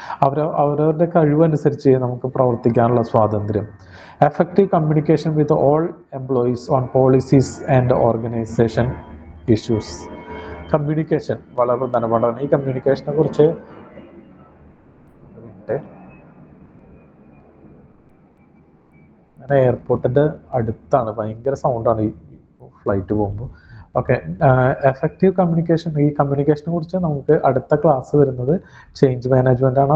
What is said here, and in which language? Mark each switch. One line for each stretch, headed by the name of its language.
Malayalam: അവരവരുടെ കഴിവനുസരിച്ച് നമുക്ക് പ്രവർത്തിക്കാനുള്ള സ്വാതന്ത്ര്യം.
English: Effective communication with all employees on policies and organization issues.
Malayalam: Communication വളരെ പ്രധാനപ്പെട്ടതാണ്. ഈ കമ്മ്യൂണിക്കേഷനെ കുറിച്ച് എയർപോർട്ടിൻ്റെ അടുത്താണ്, ഭയങ്കര സൗണ്ടാണ് ഈ ഫ്ലൈറ്റ് പോകുമ്പോൾ. ഓക്കെ, എഫക്റ്റീവ് കമ്മ്യൂണിക്കേഷൻ, ഈ കമ്മ്യൂണിക്കേഷനെ കുറിച്ച് നമുക്ക് അടുത്ത ക്ലാസ് വരുന്നത് ചേഞ്ച് മാനേജ്മെൻ്റ് ആണ്.